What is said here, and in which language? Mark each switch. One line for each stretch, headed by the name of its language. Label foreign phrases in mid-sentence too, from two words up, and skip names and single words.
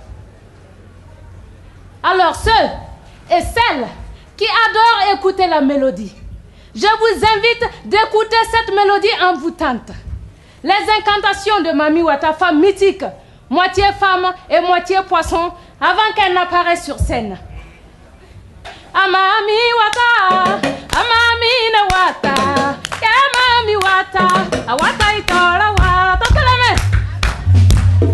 French: Alors ceux et celles qui adorent écouter la mélodie, je vous invite d'écouter cette mélodie envoûtante. Les incantations de Mami Wata, femme mythique, moitié femme et moitié poisson, avant qu'elle n'apparaisse sur scène. Amami Wata, Amami na Wata, Amami Wata, Awata itora Wata, tout la main.